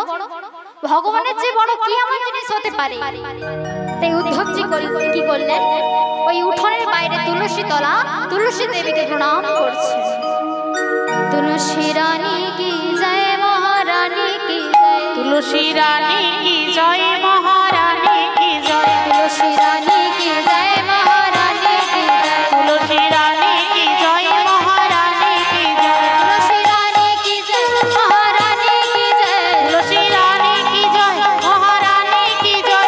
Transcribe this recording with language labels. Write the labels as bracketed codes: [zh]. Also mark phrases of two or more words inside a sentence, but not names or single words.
[bn] ভগবানের চেয়ে বড় কি এমন জিনিস হতে পারে? তাই উদ্ধবজি কি করলেন, ওই উঠোনের বাইরে তুলসী তলা, তুলসী দেবীকে প্রণাম করছে। [hi] तुलसी रानी की जय, महारानी की जय। तुलसी रानी की जय, महारानी की जय। तुलसी रानी की जय, महारानी की जय। तुलसी रानी की जय, महारानी की जय। तुलसी रानी की जय, महारानी की जय। तुलसी रानी की जय, महारानी की जय।